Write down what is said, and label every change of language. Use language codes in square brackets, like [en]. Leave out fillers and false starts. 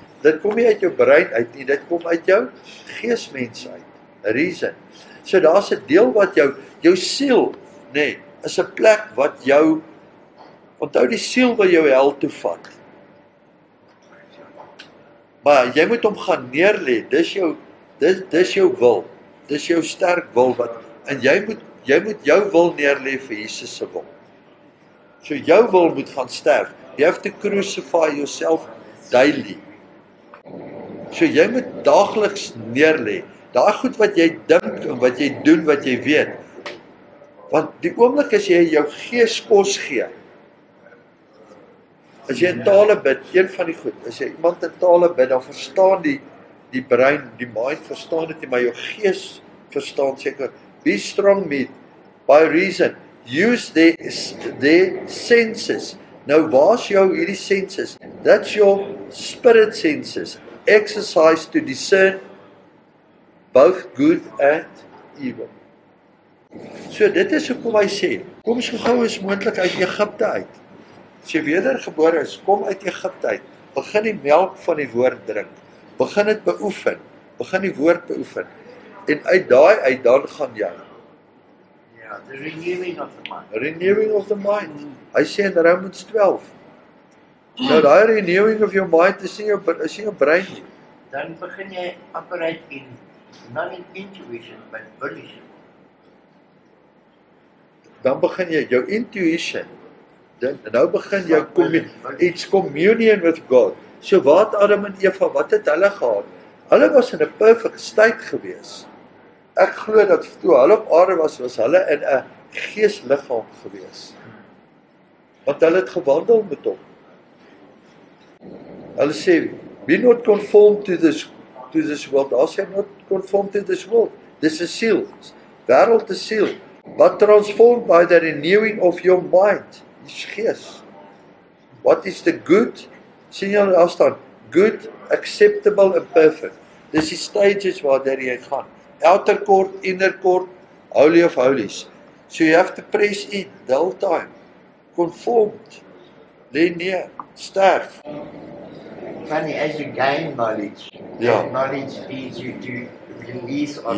[af] Dit kom nie uit jou brein uit nie, dit kom uit jou geesmens uit. [en] Reason. [af] So daar's 'n deel wat jou siel, is 'n plek wat jou, onthou die siel wil jou hel toe vat. Maar jy moet hom gaan neerlê. Dis jou wil. Dis jou sterk wil en jy moet jou wil neerlê vir Jesus se wil. So jou wil moet gaan sterf. [en] You have to crucify yourself daily. [af] So jy moet daagliks neerlê. Daai goed wat jy dink en wat jy doen, wat jy weet. Want die oomblik as jy jou gees kos gee, as jy in tale bid, een van die goed, as jy iemand in tale bid, dan verstaan die brein, die mind verstaan dit nie, maar jou gees verstaan seker. [en] Be strong meat, by reason, use their senses. [af] Nou waar's jou hierdie senses? [en] That's your spirit senses. Exercise to discern both good and evil. [af] So dit is hoekom hy sê, kom so gou as moontlik uit Egipte uit. As jy wedergebore is, kom uit Egipte uit. Begin die melk van die woord drink. Begin dit beoefen. Begin die woord beoefen. En uit daai uit dan gaan jy. [en] Yeah, the renewing of the mind. Renewing of the mind. [af] Hy sê in Romans 12. Nou daai renewing of your mind is nie jou brein nie. Dan begin jy [en] operate in not in intuition but volition. [af] Dan begin jy jou intuition. Nou begin jou [en] it's communion with God. [af] So wat Adam en Eva, wat het hulle gehad? Hulle was in 'n perfect state gewees. Ek glo dat toe hulle op aarde was hulle in 'n geesliggaam gewees. Want hulle het gewandel met hom. Hulle sê, [en] be not conformed to this world. [af] Daar sê [en] not conformed to this world. [af] Dis 'n siel. Wêreld is siel. [en] But transformed by the renewing of your mind. [af] Dis gees. [en] What is the good? [af] Sien julle daar staan, [en] good, acceptable and perfect. [af] Dis die stages waar jy gaan. [en] Outer court, inner court, holy of holies. So you have to press in the whole time. [af] Conformed. Lê neer, sterf. [en] Funny, as you gain knowledge, [af] Ja. [en] knowledge leads you to release of